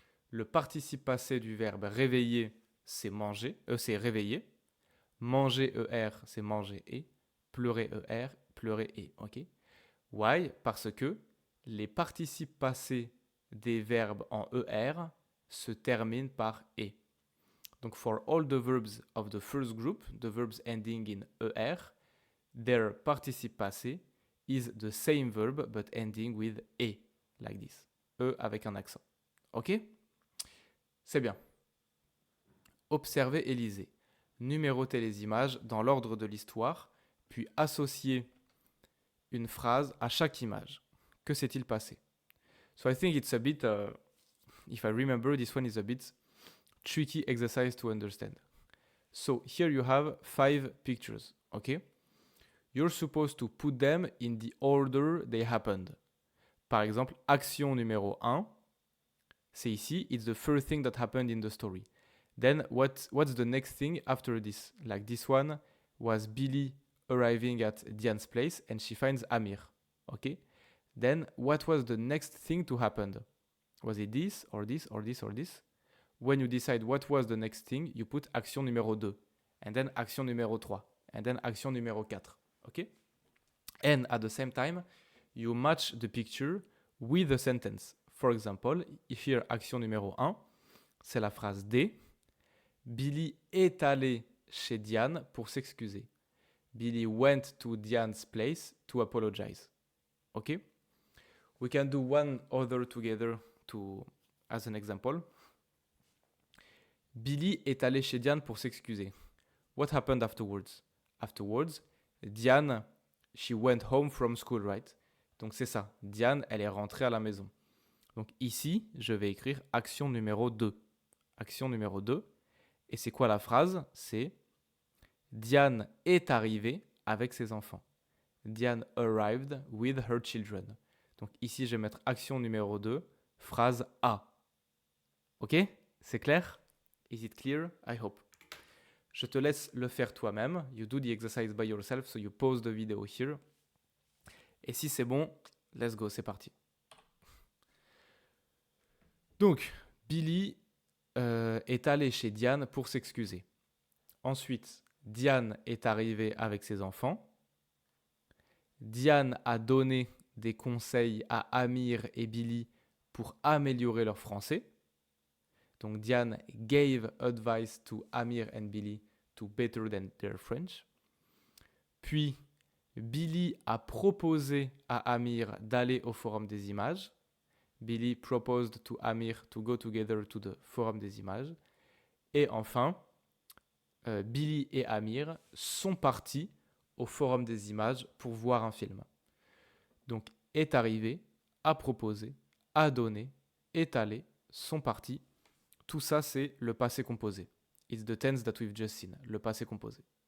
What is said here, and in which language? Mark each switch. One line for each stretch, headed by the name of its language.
French: Le participe passé du verbe réveiller, c'est manger, c'est réveiller. Manger er, c'est manger et. Pleurer er, pleurer et. Ok?
English: Why?
French: Parce que les participes passés des verbes en er se terminent par et.
English: Donc for all the verbs of the first group, the verbs ending in er, their participe passé is the same verb but ending with e, like this.
French: E avec un accent. Ok? C'est bien. Observez et lisez. Numérotez les images dans l'ordre de l'histoire, puis associez une phrase à chaque image. Que s'est-il passé?
English: So I think it's a bit, if I remember, this one is a bit tricky exercise to understand. So here you have 5 pictures, okay? You're supposed to put them in the order they happened.
French: Par exemple, action numéro 1, c'est ici,
English: it's the first thing that happened in the story. Then what's the next thing after this? Like this one was Billy arriving at Diane's place and she finds Amir, okay? Then what was the next thing to happen? Was it this or this or this or this? When you decide what was the next thing, you put action numéro 2, and then action numéro 3, and then action numéro 4, okay? And at the same time, you match the picture with the sentence. For example, here, action numéro 1,
French: c'est la phrase D. Billy est allé chez Diane pour s'excuser.
English: Billy went to Diane's place to apologize. Okay? We can do one other together as an example.
French: Billy est allé chez Diane pour s'excuser.
English: What happened afterwards? Afterwards, Diane, she went home from school, right?
French: Donc c'est ça. Diane, elle est rentrée à la maison. Donc ici, je vais écrire action numéro 2. Action numéro 2. Et c'est quoi la phrase? C'est Diane est arrivée avec ses enfants. Diane arrived with her children. Donc ici, je vais mettre action numéro 2, phrase A. Ok? C'est clair?
English: Is it clear? I hope.
French: Je te laisse le faire toi-même.
English: You do the exercise by yourself, so you pause the video here.
French: Et si c'est bon,
English: let's go,
French: c'est parti. Donc, Billy est allé chez Diane pour s'excuser. Ensuite, Diane est arrivée avec ses enfants. Diane a donné des conseils à Amir et Billy pour améliorer leur français.
English: Donc, Diane gave advice to Amir and Billy to better than their French.
French: Puis, Billy a proposé à Amir d'aller au Forum des images.
English: Billy proposed to Amir to go together to the Forum des images.
French: Et enfin, Billy et Amir sont partis au Forum des images pour voir un film. Donc, est arrivé, a proposé, a donné, est allé, sont partis. Tout ça, c'est le passé composé.
English: It's the tense that we've just seen, le passé composé.